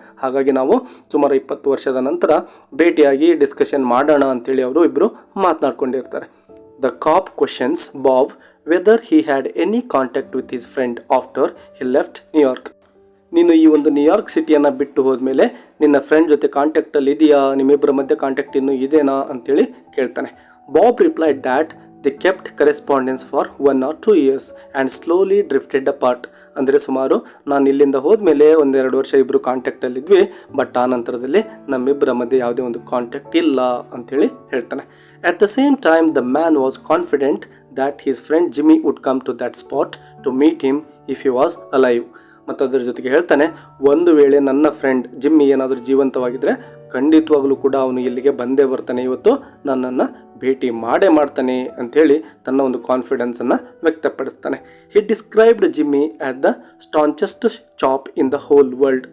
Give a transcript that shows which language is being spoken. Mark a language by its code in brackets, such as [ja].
[kn] ಹಾಗಾಗಿ ನಾವು ಸುಮಾರು 20 ವರ್ಷದ ನಂತರ ಭೇಟಿಯಾಗಿ ಡಿಸ್ಕಷನ್ ಮಾಡೋಣ ಅಂತೇಳಿ ಅವರು ಇಬ್ಬರು ಮಾತನಾಡ್ಕೊಂಡಿರ್ತಾರೆ. [en] The cop questions Bob whether he had any contact with his friend after he left New York. [kn] ನೀನು ಈ ಒಂದು ನ್ಯೂಯಾರ್ಕ್ ಸಿಟಿಯನ್ನು ಬಿಟ್ಟು ಹೋದ್ಮೇಲೆ ನಿನ್ನ ಫ್ರೆಂಡ್ ಜೊತೆ ಕಾಂಟ್ಯಾಕ್ಟಲ್ಲಿ ಇದೆಯಾ, ನಿಮ್ಮಿಬ್ಬರ ಮಧ್ಯೆ ಕಾಂಟ್ಯಾಕ್ಟ್ ಇನ್ನೂ ಇದೆನಾ ಅಂತೇಳಿ ಕೇಳ್ತಾನೆ. [en] Bob replied that they kept correspondence for 1 or 2 years and slowly drifted apart. [kn] ಅಂದರೆ ಸುಮಾರು ನಾನು ಇಲ್ಲಿಂದ ಹೋದ್ಮೇಲೆ 1-2 ವರ್ಷ ಇಬ್ಬರು ಕಾಂಟ್ಯಾಕ್ಟಲ್ಲಿದ್ವಿ, ಬಟ್ ಆ ನಂತರದಲ್ಲಿ ನಮ್ಮಿಬ್ಬರ ಮಧ್ಯೆ ಯಾವುದೇ ಒಂದು ಕಾಂಟ್ಯಾಕ್ಟ್ ಇಲ್ಲ ಅಂಥೇಳಿ ಹೇಳ್ತಾನೆ. [en] At the same time, the man was confident that his friend Jimmy would come to that spot to meet him if he was alive. [kn] ಮತ್ತು ಅದರ ಜೊತೆಗೆ ಹೇಳ್ತಾನೆ, ಒಂದು ವೇಳೆ ನನ್ನ ಫ್ರೆಂಡ್ ಜಿಮ್ಮಿ ಏನಾದರೂ ಜೀವಂತವಾಗಿದ್ದರೆ ಖಂಡಿತವಾಗಲೂ ಕೂಡ ಅವನು ಇಲ್ಲಿಗೆ ಬಂದೇ ಬರ್ತಾನೆ, ಇವತ್ತು ನನ್ನನ್ನು ಭೇಟಿ ಮಾಡೇ ಮಾಡ್ತಾನೆ ಅಂಥೇಳಿ ತನ್ನ ಒಂದು ಕಾನ್ಫಿಡೆನ್ಸನ್ನು ವ್ಯಕ್ತಪಡಿಸ್ತಾನೆ. [en] He described Jimmy as the staunchest chap in the whole world.